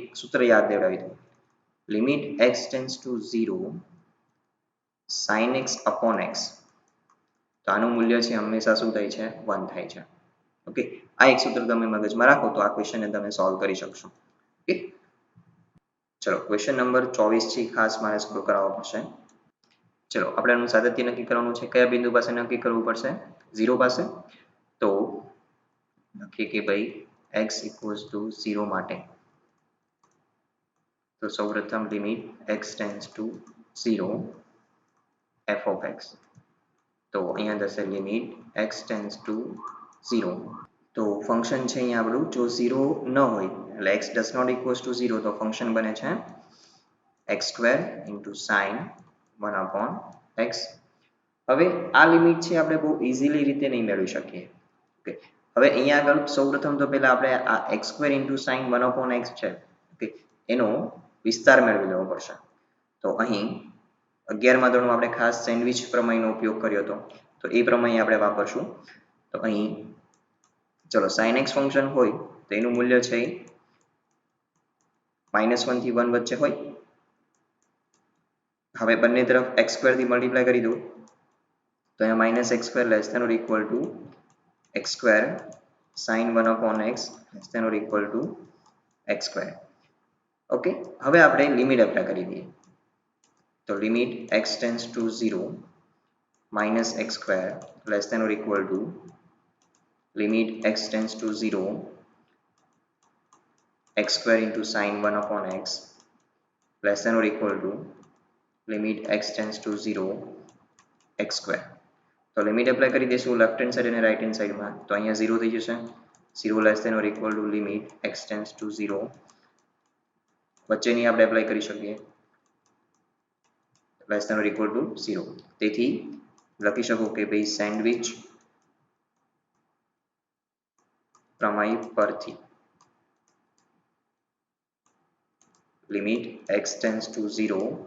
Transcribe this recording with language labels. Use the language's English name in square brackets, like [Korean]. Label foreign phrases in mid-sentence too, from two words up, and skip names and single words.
[Gujarati] સૂત્ર યાદ દેવડાવી દઉં [English] limit x tends to 0 sin x upon x [Gujarati] તો આનું મૂલ્ય છે હંમેશા શું થાય છે 1 થાય છે ઓકે આ એક સૂત્ર તમે મગજમાં રાખો તો આ ક્વેશ્ચનને તમે સોલ્વ કરી શકશો ઓકે ચલો [English] question number 24 [Gujarati] છે ખાસ મારે સ્ક્રોલ કરાવવો પડશે ચલો આપણે આનું સાતત્ય નક્કી કરવાનું છે કયા બિંદુ પાસે નક્કી કરવું પડશે 0 પાસે તો લખીએ કે ભાઈ [English] x equals to 0 [Gujarati] માટે તો સૌપ્રથમ [English] limit x tends to 0 f of x [Gujarati] તો અહીંયા થશે [English] limit x tends to 0 [Gujarati] તો ફંક્શન છે અહીંયા આપણું જો 0 ન હોય એટલે [English] x does not equals to 0 [Gujarati] તો ફંક્શન બને છે [English] x square into sin 1 upon x [Gujarati] હવે આ લિમિટ છે આપણે બહુ ઇઝીલી રીતે નહીં મેળવી શકીએ ઓકે હવે અહીંયા આગળ સૌપ્રથમ તો પહેલા આપણે આ [English] x square into sin 1 upon x [Gujarati] છે ઓકે એનો વિસ્તાર મેળવી લેવો પડશે તો અહીં 11મા ધોરણમાં આપણે ખાસ સેન્ડવિચ પ્રમેયનો ઉપયોગ કર્યો હતો તો એ પ્રમેય આપણે વાપરશું તો અહીં ચલો [English] sin x [Gujarati] ફંક્શન હોય તો એનું મૂલ્ય છે [English] -1 [Gujarati] થી 1 વચ્ચે હોય હવે બંને તરફ [English] x square [Gujarati] થી મલ્ટીપ્લાય કરી દો તો અહીંયા [English] -x square less than or equal to x square sin 1 upon x less than or equal to x square [Gujarati] ઓકે હવે આપણે [English] limit apply [Gujarati] કરી દઈએ તો [English] limit x tends to 0 minus x square less than or equal to limit x tends to 0 x square into sin 1 upon x less than or equal to limit x tends to 0 x square તો limit apply [Gujarati] કરી દઈશું [English] left hand side અને right hand side [Gujarati] તો અહીંયા 0 થઈ જશે [English] 0 less than or equal to limit x tends to 0 [Gujarati] વચ્ચેની આપણે એપ્લાય કરી શકીએ [English] less than or equal to 0 [Gujarati] તેથી લખી શકો કે ભાઈ સેન્ડવિચ પ્રમેય પરથી [English] limit x tends to 0